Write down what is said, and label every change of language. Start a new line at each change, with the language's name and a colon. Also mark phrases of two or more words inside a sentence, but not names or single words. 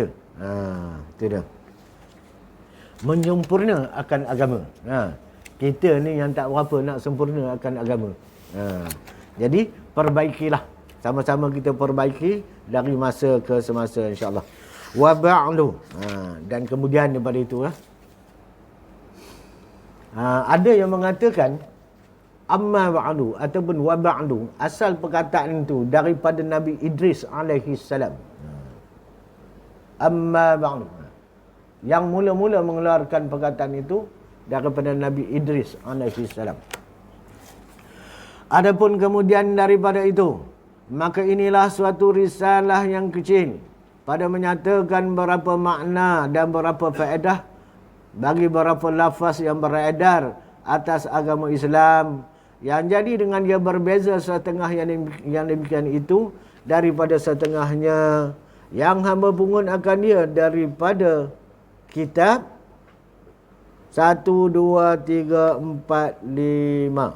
Malay: Itu dia. Menyempurna akan agama. Kita ni yang tak berapa nak sempurna akan agama. Jadi perbaikilah. Sama-sama kita perbaiki dari masa ke semasa,
Arabic: إن شاء الله. وبعد.
Malay: Dan kemudian daripada itu ada yang mengatakan
Arabic: أما بعد
Malay: ataupun
Arabic: وبعد,
Malay: asal perkataan itu daripada Nabi Idris
Arabic: عليه السلام. أما بعد.
Malay: Yang mula-mula mengeluarkan perkataan itu daripada Nabi Idris
Arabic: عليه السلام.
Malay: Adapun kemudian daripada itu, maka inilah suatu risalah yang kecil pada menyatakan beberapa makna dan beberapa faedah bagi beberapa lafaz yang beredar atas agama Islam, yang jadi dengan dia berbeza setengah yang demikian itu daripada setengahnya yang hamba pungut akan dia daripada kitab 1, 2, 3, 4, 5.